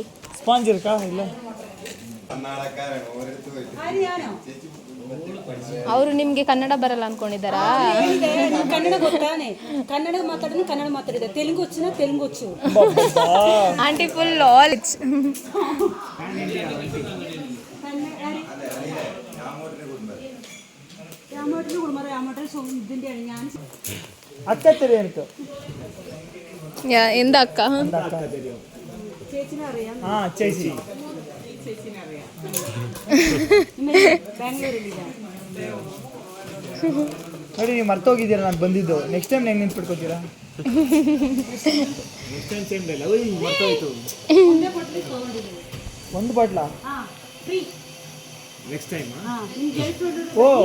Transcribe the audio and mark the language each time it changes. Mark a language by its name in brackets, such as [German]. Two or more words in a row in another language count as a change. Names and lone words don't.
[Kannada] ಸ್ಪಾಂಜ್ ಇರ್ಕಾ? ಇಲ್ಲ, ಅವರು ನಿಮಗೆ ಕನ್ನಡ ಬರಲ್ಲ ಅನ್ಕೊಂಡಿದ್ದಾರಾ? ಕನ್ನಡ ಗೊತ್ತಾನೆ, ಕನ್ನಡ ಮಾತಾಡಿದ್ರೆ ಕನ್ನಡ ಮಾತಾಡಿದೆ, [Telugu] తెలుగు వచ్చిన తెలుగు వచ్చు. [English] aunty full knowledge. [Malayalam] അക്കത്തരി എനിക്ക് എന്താ അക്ക? ആ ചേച്ചി [Kannada] ನೋಡಿ ನೀವು ಮರ್ತೋಗಿದ್ದೀರಾ ನಾನು ಬಂದಿದ್ದು. [English] next time [Kannada] ಹೆಂಗೆ ನೆನ್ಪಿಟ್ಕೋತೀರಾ? ಮರ್ತೋಯ್ತು. ಒಂದು ಬಾಟ್ಲಾ? [English] next time [Kannada] ಓ